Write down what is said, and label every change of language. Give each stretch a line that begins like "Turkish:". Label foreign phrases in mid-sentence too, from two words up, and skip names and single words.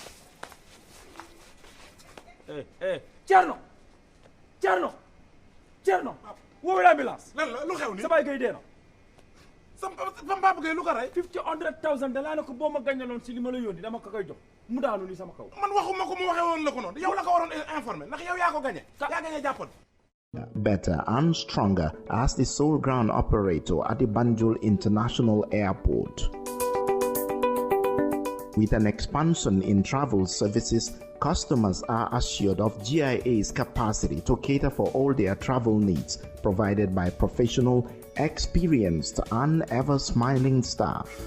Wolof: Thierno woowee ambulance lan la lu xew ni sa baay gay dee na sam papa gay lu ko rey $100,000 danaa ne ko boo ma gañaloon si li ma la yónni dama ko koy jox mu daanu ni sama kaw man waxuma ko mu waxee woon la ko noonu yow la ko waroon informer ndax yow yaa ko gañe yaa gañe jàppoon
English: Better and stronger as the sole ground operator at the Banjul International Airport. With an expansion in travel services, customers are assured of GIA's capacity to cater for all their travel needs, provided by professional, experienced, and ever-smiling staff.